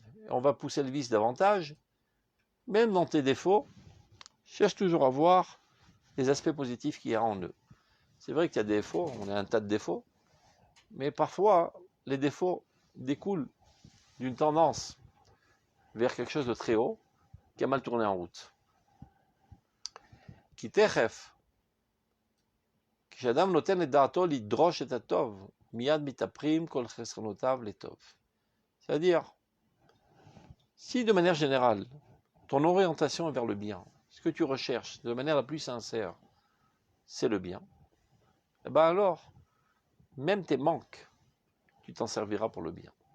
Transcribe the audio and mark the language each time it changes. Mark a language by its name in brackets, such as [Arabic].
[French] On va pousser le vice davantage. Même dans tes défauts, cherche toujours à voir les aspects positifs qu'il y a en eux. C'est vrai qu'il y a des défauts, on a un tas de défauts, mais parfois les défauts découlent d'une tendance vers quelque chose de très haut qui a mal tourné en route. [Hebrew] כי תכף, כשאדם נותן את דעתו לדרוש את הטוב, מיד מתהפכים כל חסרונותיו לטוב. [French] C'est-à-dire, si de manière générale, ton orientation est vers le bien, ce que tu recherches de manière la plus sincère, c'est le bien, et bien alors, même tes manques, tu t'en serviras pour le bien.